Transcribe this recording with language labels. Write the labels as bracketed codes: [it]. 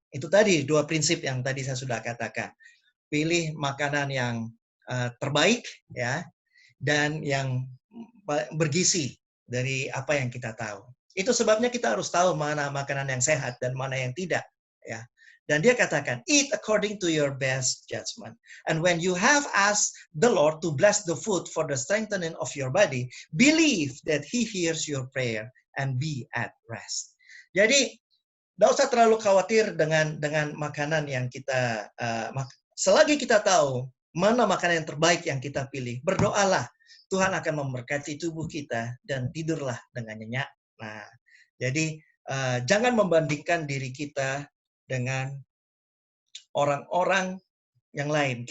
[id] Itu tadi dua prinsip yang tadi saya sudah katakan. Pilih makanan yang terbaik ya, dan yang bergizi dari apa yang kita tahu. Itu sebabnya kita harus tahu mana makanan yang sehat dan mana yang tidak ya. Dan dia katakan, [en] eat according to your best judgment. And when you have asked the Lord to bless the food for the strengthening of your body, believe that He hears your prayer and be at rest. [id] Jadi, tidak usah terlalu khawatir dengan makanan yang kita, selagi kita tahu mana makanan yang terbaik yang kita pilih, berdoalah. Tuhan akan memberkati tubuh kita dan tidurlah dengan nyenyak. Nah, jadi jangan membandingkan diri kita dengan orang-orang yang lain.